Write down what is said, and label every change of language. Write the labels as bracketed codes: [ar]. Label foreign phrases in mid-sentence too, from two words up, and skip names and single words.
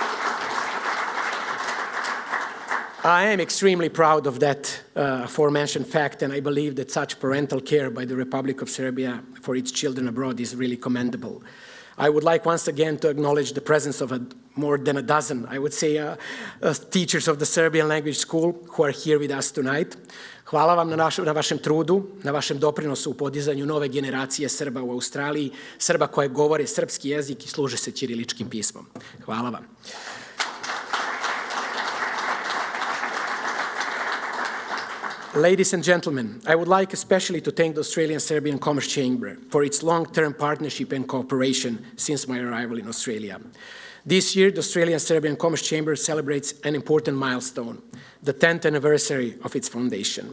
[en] I am extremely proud of that aforementioned fact, and I believe that such parental care by the Republic of Serbia for its children abroad is really commendable. I would like once again to acknowledge the presence of more than a dozen, I would say, teachers of the Serbian language school who are here with us tonight. [sr] Hvala vam na vašem trudu, na vašem doprinosu u podizanju nove generacije Srba u Australiji, Srba koje govore srpski jezik i služe se ćiriličkim pismom. Hvala vam. [en] Ladies and gentlemen, I would like especially to thank the Australian-Serbian Commerce Chamber for its long-term partnership and cooperation since my arrival in Australia. This year, the Australian-Serbian Commerce Chamber celebrates an important milestone, the 10th anniversary of its foundation.